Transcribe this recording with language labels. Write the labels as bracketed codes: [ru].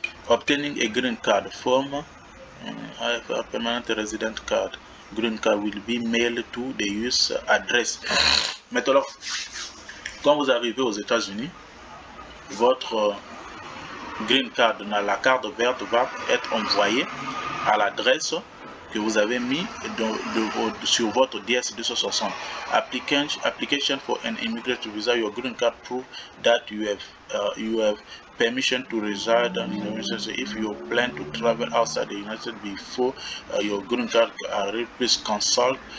[en] Obtaining a green card form, a permanent resident card. Green card will be mailed to the US address. [fr] Maintenant, quand vous arrivez aux États-Unis, votre green card, la carte verte va être envoyée à l'adresse que vous avez mis sur votre DS-260. [en] Application for an immigrant visa. Your green card prove that you have permission to reside in the United States. If you plan to travel outside the United States before your green card arrive, please consult.